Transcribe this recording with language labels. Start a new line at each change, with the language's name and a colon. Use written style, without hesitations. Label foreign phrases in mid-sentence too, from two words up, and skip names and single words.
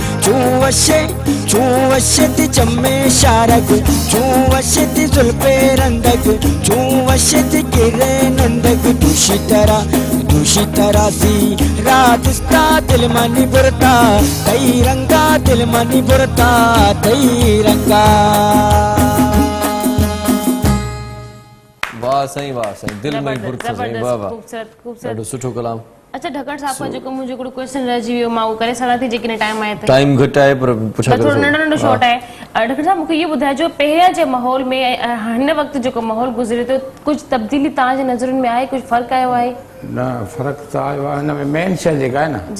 Baluchi: चूवशे ती जमे शारग चूवशे ती जुल्फे रंदग चूवशे ती गिरे नंदग दूषी तरह सी रागिस्ता दिल मनी बुरता कई रंगा दिल मनी बुरता कई रंगा
Sindhi: वाह साईं दिल में जबरदस्त बुरत साईं वाह वाह खूबसूरत खूबसूरत ॾाढो सुठो कलाम अच्छा ढकण साहब का जेको मुंहिंजो हिकिड़ो क्वेश्चन रहिजी वियो मां उहो करे सघां थी जेकॾहिं टाइम आहे त टाइम घटि आहे पर पुछा थोरो नंढो नंढो शॉट आहे ढकण साहब मूंखे इहो ॿुधाइजो पहिरियां जे माहौल में हिन वक़्तु जेको माहौल गुज़रे थो कुझु तब्दीली तव्हांजे नज़रुनि में आहे कुझु फ़र्क़ु आयो आहे न फ़र्क़ु त आयो आहे हिन में मेन शइ जेका आहे न